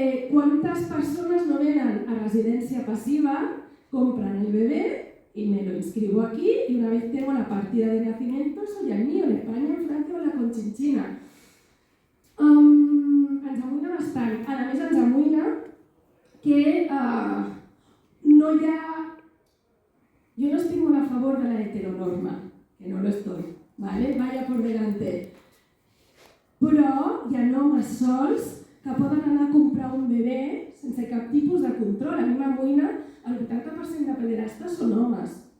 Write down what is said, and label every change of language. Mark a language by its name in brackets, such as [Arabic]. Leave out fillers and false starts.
[Spanish] ¿Cuántas personas [Catalan] no venen a residència passiva, [Spanish] compran el bebé y me lo inscribo aquí y una vez tengo la partida de nacimiento soy el mío, en España, en Francia o la Conchinchina? [Catalan] Ens amoïna bastant. A més, ens amoïna que no hi ha... Jo no estic molt a favor de la heteronorma, [Spanish] que no lo estoy, ¿vale? Vaya por delante. [Catalan] Però hi ha homes sols que poden anar a comprar un bebè sense cap tipus de control. A mi m'amoïna, el 80% de pederastes són homes.